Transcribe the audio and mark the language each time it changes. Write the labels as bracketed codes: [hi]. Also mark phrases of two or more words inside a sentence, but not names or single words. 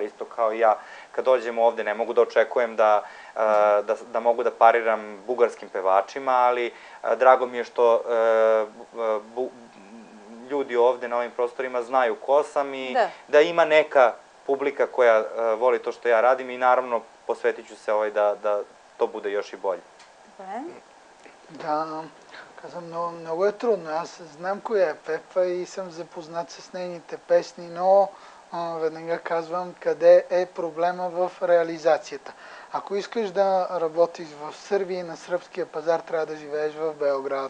[sr] Isto kao i ja, kad dođem ovde, ne mogu da očekujem da mogu da pariram bugarskim pevačima, ali drago mi je što ljudi ovde na ovim prostorima znaju ko sam i da ima neka publika koja voli to što ja radim i naravno posvetit ću se da to bude još i bolje. [bg] Да, казвам, много е трудно. Аз знам коя е Пепа и съм запознат с нейните песни, но веднага казвам къде е проблема в реализацията. Ако искаш да работиш в Сърбия и на сръбския пазар, трябва да живееш в Белград.